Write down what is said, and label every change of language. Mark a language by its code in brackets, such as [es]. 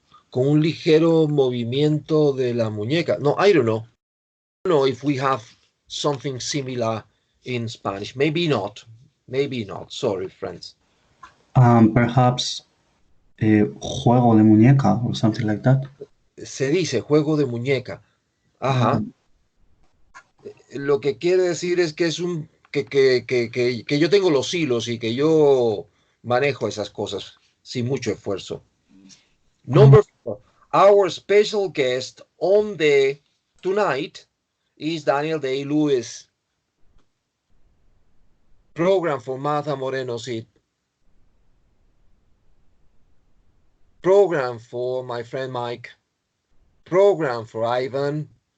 [es] Con un ligero movimiento de la muñeca. [en] No, I don't know. I don't know if we have something similar in Spanish. Maybe not. Maybe not. Sorry, friends. Perhaps [es] juego de muñeca [en] or something like that. [es] Se dice juego de muñeca. Ajá. Lo que quiere decir es que es un que yo tengo los hilos y que yo manejo esas cosas sin mucho esfuerzo. [en] Number 4. Our special guest on the tonight is Daniel Day-Lewis. Program for Martha Moreno Cid. Program for my friend Mike. Program for Ivan.